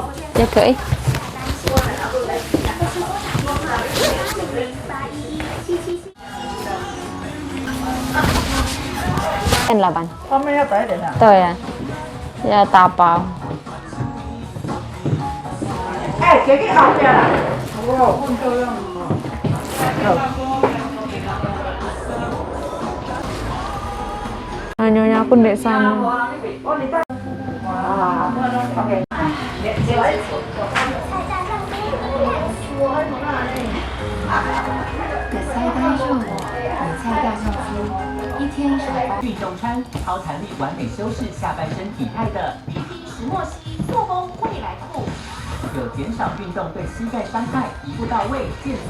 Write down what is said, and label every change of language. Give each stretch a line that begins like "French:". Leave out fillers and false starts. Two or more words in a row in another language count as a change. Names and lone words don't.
Chinese: 也可以。老板。后面要窄一点的。对呀，要打包。哎，给个后边啦。哦，很漂亮
Indonesian: oh. Nyonya aku di sana. Oke.
Chinese: 运动餐，超弹力，完美修饰下半身体态的 PP 石墨烯塑封未来裤，有减少运动对膝盖伤害，一步到位，健走。